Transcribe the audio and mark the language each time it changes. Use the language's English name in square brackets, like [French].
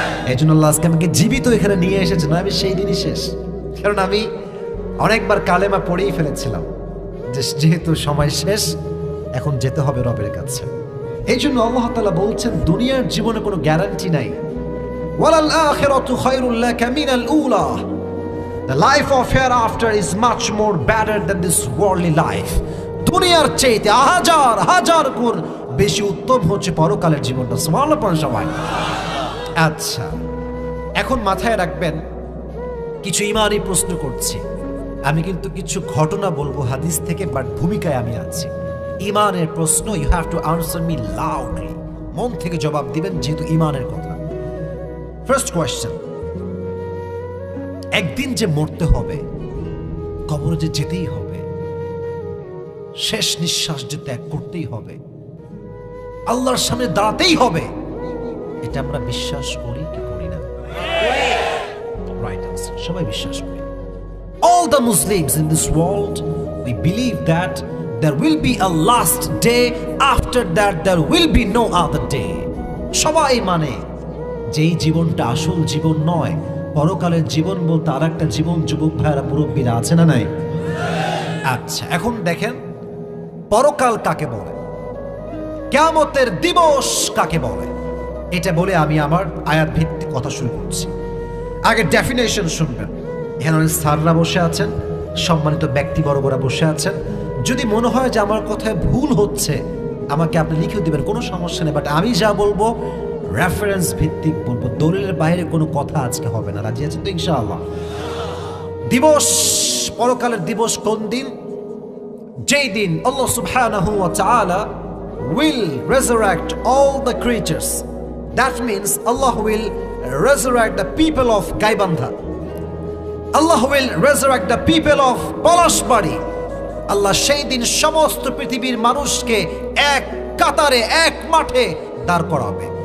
[Bangla] এই জন্য আল্লাহ আজকে আমাকে জীবিত এখানে নিয়ে এসেছে, না আমি সেই দিনই শেষ। কারণ আমি অনেকবার কালেমা পড়েই ফেলেছিলাম যে যেহেতু সময় শেষ, এখন যেতে হবে রবের কাছে। এই জন্য আল্লাহ তাআলা বলছেন, দুনিয়ার জীবনে কোনো গ্যারান্টি নাই। [Arabic] ওয়ালাল আখিরাতু খায়রুল লাকা মিনাল উলা। [English] The life of hereafter is much more better than this worldly life. [Bangla] দুনিয়ার চাইতে হাজার হাজার গুণ বেশি উত্তম হচ্ছে পরকালের জীবনটা। সুবহানাল্লাহ পড়েন সবাই। আচ্ছা, এখন মাথায় রাখবেন, কিছু ইমানি প্রশ্ন করছি আমি, কিন্তু কিছু ঘটনা বলবো হাদিস থেকে, বাট ভূমিকায় আমি আছি। ইমানের প্রশ্ন, [English] you have to answer me loudly, [Bangla] মন থেকে জবাব দিবেন যেহেতু ইমানের কথা। ফার্স্ট কোয়েশ্চেন, একদিন যে মরতে হবে, কবরে যে যেতেই হবে, শেষ নিঃশ্বাস যে ত্যাগ করতেই হবে, আল্লাহর সামনে দাঁড়াতেই হবে, এটা আমরা বিশ্বাস করি কি করি না? রাইট আনসার, সবাই বিশ্বাস করি। [English] All the Muslims in this world, we believe that there will be a last day, after that there will be no other day. [Bangla] সবাই মানে যেই জীবনটা আসল জীবন নয়, পরকালের জীবন বলতে আর একটা জীবন। যুবক ভাইয়েরা, মুরব্বীরা আছে না নাই? আচ্ছা, এখন দেখেন পরকাল কাকে বলে, কিয়ামতের দিবস কাকে বলে, এটা বলে আমি আমার আয়াত ভিত্তিক কথা শুরু করছি। আগে ডেফিনেশন শুনবেন। এখানে অনেক স্যাররা বসে আছেন, সম্মানিত ব্যক্তি বড়রা বসে আছেন। যদি মনে হয় যে আমার কথায় ভুল হচ্ছে, আমাকে আপনি লিখেও দিবেন, কোনো সমস্যা নেই। বাট আমি যা বলবো রেফারেন্স ভিত্তিক বলবো, দলিলের বাইরে কোনো কথা আজকে হবে না। রাজি আছেন তো ইনশাআল্লাহ? দিবস, পরকালের দিবস কোন দিন? যেই দিন আল্লাহ সুবহানাহু ওয়া তাআলা [English] will resurrect all the creatures. That means Allah will resurrect the people of Gaibandha. Allah will resurrect the people of Palashbari. [Bangla] আল্লাহ সেই দিন সমস্ত পৃথিবীর মানুষকে এক কাতারে, এক মাঠে দাঁড় করাবে।